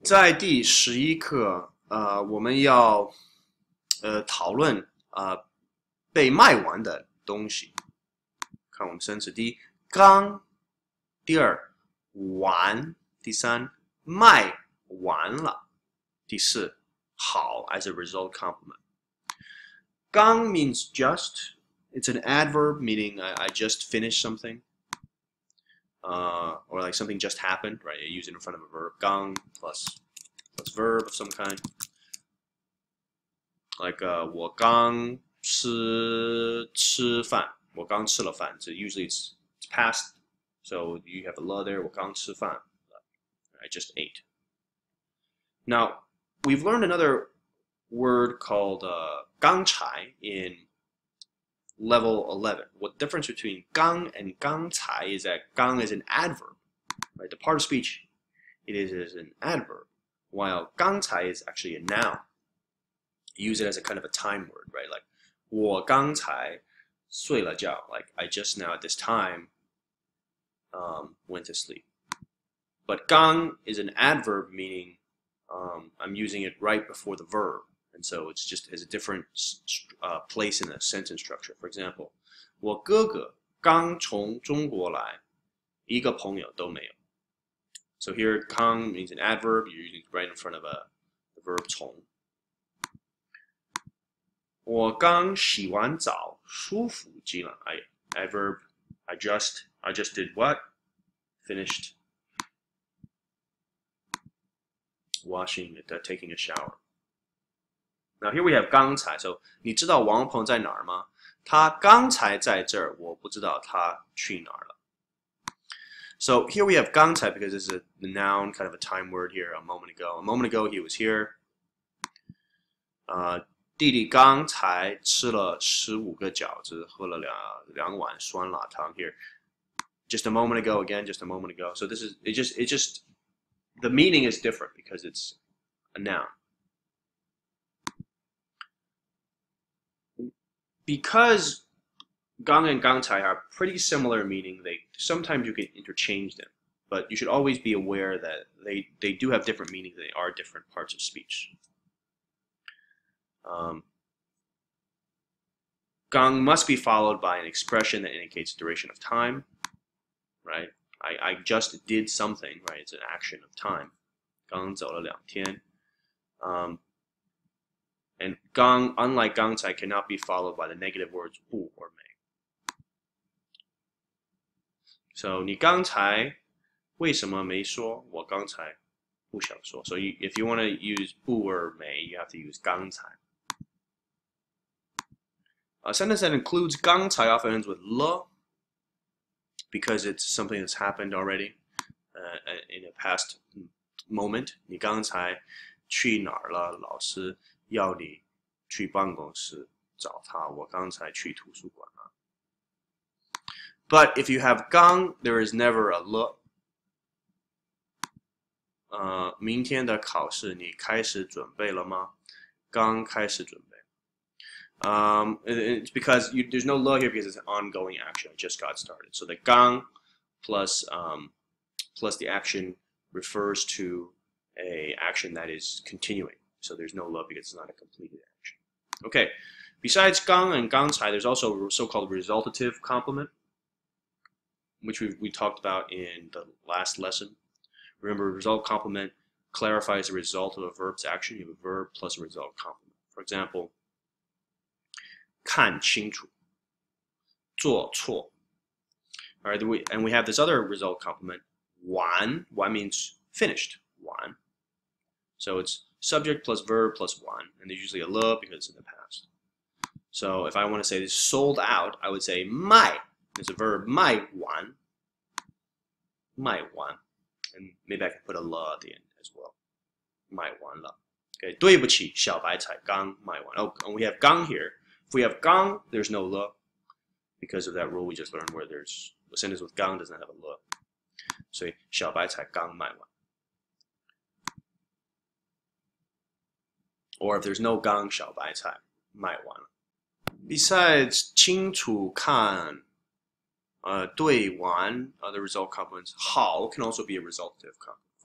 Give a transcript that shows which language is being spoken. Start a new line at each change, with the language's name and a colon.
Chinese: 在第11课，我们要讨论被卖完的东西。看我们生词：第一，刚；第二，完；第三，卖完了；第四，好
English: as a result complement. 刚 means just. It's an adverb meaning I just finished something. Or like something just happened, right? You use it in front of a verb. 刚 plus verb of some kind.
Chinese: Like 我刚吃饭，我刚吃了饭.
English: So usually it's past, so you have a了 there.
Chinese: 我刚吃饭.
English: I just ate. Now we've learned another word called 刚才 in level 11. What the difference between 刚 and 刚才 is that 刚 is an adverb, right? The part of speech it is an adverb, while 刚才 is actually a noun. You use it as a kind of a time word, right? Like
Chinese: 我刚才睡了觉,
English: like I just now at this time went to sleep. But 刚 is an adverb meaning I'm using it right before the verb. And so it's just has a different place in the sentence structure.
Chinese: For example, 我哥哥刚从中国来，一个朋友都没有.
English: So here, 刚 means an adverb. You're using it right in front of the verb 从.
Chinese: 我刚洗完澡，舒服极了.Adverb.
English: I just did what? Finished washing, taking a shower. Now here we have 刚才.
Chinese: So 你知道王鹏在哪儿吗？他刚才在这儿，我不知道他去哪儿了。
English: So here we have 刚才 because it's a noun, kind of a time word here. A moment ago. A moment ago he was here.
Chinese: 弟弟刚才吃了15个饺子，喝了两碗酸辣汤 here.
English: Just a moment ago again, just a moment ago. So this is it just the meaning is different because it's a noun. Because 刚 and 刚才 are pretty similar meaning, sometimes you can interchange them, but you should always be aware that they do have different meanings. They are different parts of speech. 刚 must be followed by an expression that indicates duration of time, right? I just did something, right? It's an action of time.
Chinese: 刚走了2天.
English: And 刚, unlike 刚才, cannot be followed by the negative words 不 or 没.
Chinese: So 你刚才为什么没说？我刚才不想说.
English: So if you want to use 不 or 没, you have to use 刚才. A sentence that includes 刚才 often ends with 了 because it's something that's happened already in a past moment.
Chinese: 你刚才去哪儿了？老师要你去办公室找他，我刚才去图书馆了。
English: But if you have 刚, there is never a 了。
Chinese: 明天的考试你开始准备了吗？刚开始准备。
English: It's because there's no 了 here because it's an ongoing action. It just got started. So the 刚 plus the action refers to a action that is continuing. So there's no 了 because it's not a completed action. Okay. Besides 刚 and 刚才, there's also so-called resultative complement, which we talked about in the last lesson. Remember, result complement clarifies the result of a verb's action. You have a verb plus a result complement. For example,
Chinese: 看清楚，做错.
English: All right, and we have this other result complement, 完. 完 means finished. 完. So it's subject plus verb plus 完, and there's usually a 了 because it's in the past. So if I want to say this sold out, I would say 卖. It's a verb, 卖完.
Chinese: 卖完.
English: And maybe I can put a 了 at the end as well.
Chinese: 卖完了. Okay, 对不起，小白菜刚卖完.
English: Oh, and we have 刚 here. If we have 刚, there's no 了 because of that rule we just learned where there's a sentence with 刚 does not have a 了.
Chinese: So 小白菜刚卖完.
English: Or if there's no 刚,
Chinese: 小白菜卖完了.
English: Besides 清楚看对完 other result complements, 好 can also be a resultative complement. Of